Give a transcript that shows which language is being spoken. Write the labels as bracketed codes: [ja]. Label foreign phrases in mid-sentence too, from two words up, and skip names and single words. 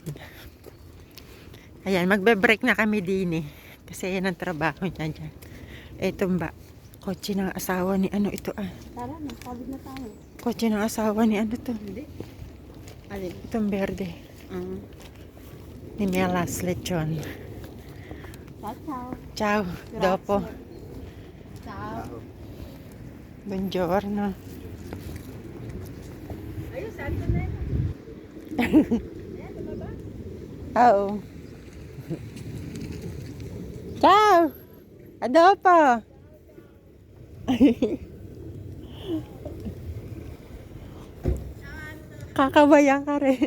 [tl] Ayan, magbe-break na kami din kasi yan ang trabaho niya dyan. Itong kotse ng asawa ni ano ito Tara na, sabit na tayo. Kotse ng asawa ni ano to. Hindi. Alin? Itong berde. Ni Melas Lechon. [it] Ciao, ciao. Ciao. Dopo. Ciao. Buongiorno. [tl] Ayun, saan ka na yun? Oo. Ciao. Adopo. Kakabayan ka rin.